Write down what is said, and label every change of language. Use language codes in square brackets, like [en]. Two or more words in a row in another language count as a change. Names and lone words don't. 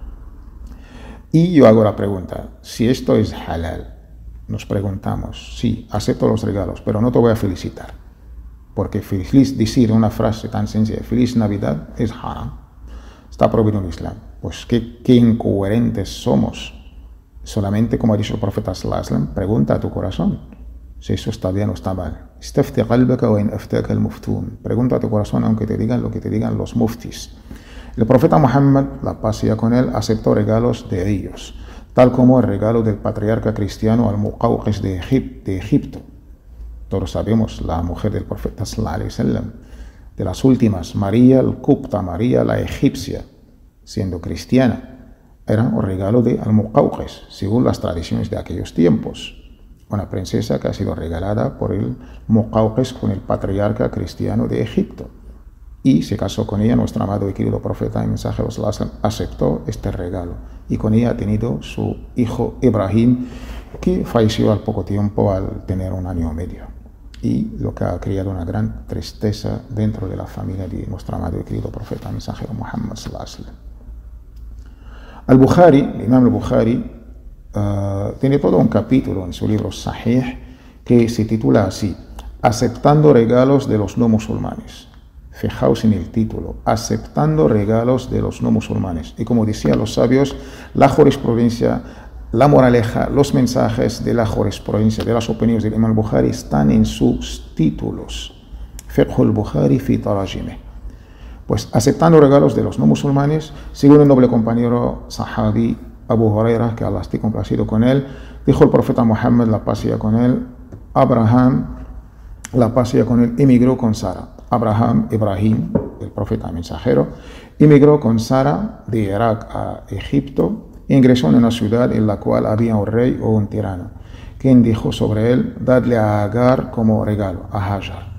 [es] Y yo hago la pregunta, si esto es halal, nos preguntamos, sí, acepto los regalos, pero no te voy a felicitar, porque decir una frase tan sencilla, feliz Navidad, es haram, está prohibido en Islam. Pues qué incoherentes somos. Solamente, como ha dicho el profeta [ar] صلى الله عليه وسلم, [es] pregunta a tu corazón si eso está bien o está mal. [ar] استفت قلبك وإن أفتاك المفتون. [es] Pregunta a tu corazón aunque te digan lo que te digan los muftis. El profeta Muhammad, la paz sea con él, aceptó regalos de ellos, tal como el regalo del patriarca cristiano al-Muqawqis de Egipto. Todos sabemos, la mujer del profeta [ar] صلى الله عليه وسلم, [es] de las últimas, María al-Qubta, María la egipcia, siendo cristiana, era un regalo de al-Muqawqis, según las tradiciones de aquellos tiempos. Una princesa que ha sido regalada por el Muqawqis con el patriarca cristiano de Egipto. Y se casó con ella, nuestro amado y querido profeta y mensajero [ar] صلى الله عليه وسلم [es] aceptó este regalo. Y con ella ha tenido su hijo Ibrahim, que falleció al poco tiempo al tener 1 año y medio. Y lo que ha creado una gran tristeza dentro de la familia de nuestro amado y querido profeta y mensajero Muhammad [ar] صلى الله عليه وسلم. [es] Al-Bukhari, el Imam al-Bukhari, tiene todo un capítulo en su libro Sahih que se titula así, Aceptando regalos de los no musulmanes. Fijaos en el título, Aceptando regalos de los no musulmanes. Y como decían los sabios, la jurisprudencia, la moraleja, los mensajes de la jurisprudencia, de las opiniones del Imam al-Bukhari están en sus títulos. [ar] فقه البخاري في تراجمه. [es] Pues aceptando regalos de los no musulmanes, según el noble compañero sahabi Abu Huraira, que Allah esté complacido con él, dijo el profeta Muhammad, la paz sea con él, Abraham, la paz sea con él, emigró con Sara. Ibrahim, el profeta mensajero, emigró con Sara de Irak a Egipto e ingresó en una ciudad en la cual había un rey o un tirano, quien dijo sobre él, dadle a Agar como regalo, a Hajar.